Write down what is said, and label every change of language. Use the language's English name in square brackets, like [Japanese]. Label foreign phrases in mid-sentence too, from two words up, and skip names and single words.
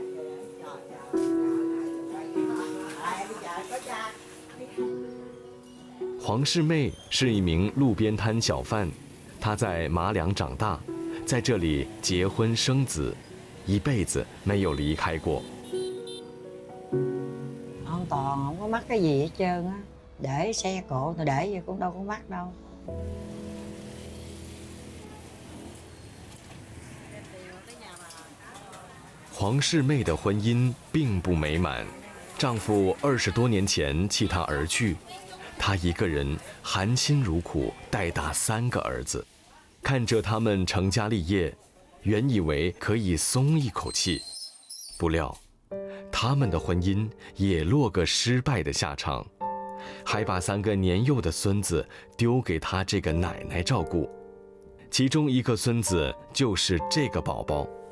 [Chinese] 黄世妹是一名路边摊小贩，她在马两长大，在这里结婚生子，一辈子没有离开过。 [Vietnamese] An toàn, không có mắc cái gì hết trơn á. Để xe cộ thì để vậy cũng đâu có mắc đâu. [Chinese] 黄世妹的婚姻并不美满，丈夫20多年前弃她而去，她一个人含辛茹苦带大3个儿子，看着他们成家立业，原以为可以松一口气，不料他们的婚姻也落个失败的下场，还把3个年幼的孙子丢给她这个奶奶照顾，其中一个孙子就是这个宝宝。